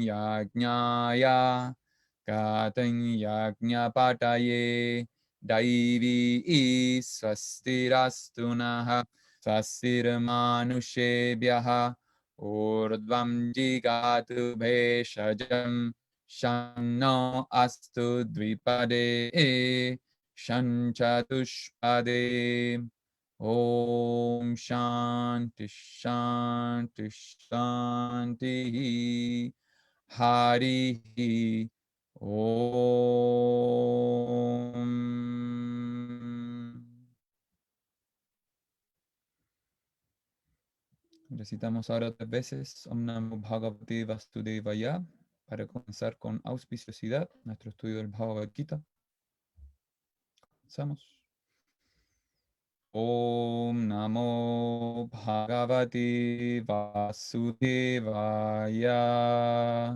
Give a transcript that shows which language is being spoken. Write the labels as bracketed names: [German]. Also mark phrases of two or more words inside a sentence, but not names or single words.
[Sanskrit] यज्ञाय गातुं यज्ञपतये दैवी स्वस्तिरस्तु नः स्वस्तिर्मानुषेभ्यः ऊर्ध्वं जिगातु भेषजम् शन्नो अस्तु द्विपदे शंचतुष्पदे. ॐ शान्तिः शान्तिः शान्तिः हरि ॐ. [Spanish] Recitamos ahora 3 veces [Sanskrit] ॐ नमो भगवते वासुदेवाय [Spanish] para comenzar con auspiciosidad nuestro estudio del Bhagavad Gita. Comenzamos. [Sanskrit] ॐ नमो भगवते वासुदेवाय.